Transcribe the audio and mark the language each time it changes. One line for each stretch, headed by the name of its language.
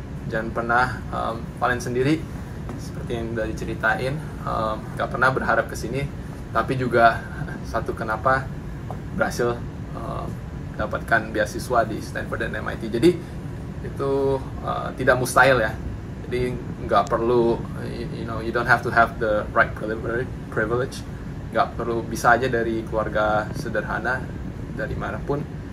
Indonesian: Jangan pernah, Valen sendiri seperti yang udah diceritain, gak pernah berharap ke sini, tapi juga satu kenapa berhasil dapatkan beasiswa di Stanford dan MIT. Jadi itu tidak mustahil ya. Jadi nggak perlu,
English: you don't have to have the right privilege.
Indonesian: Nggak perlu, bisa aja dari keluarga sederhana, dari manapun.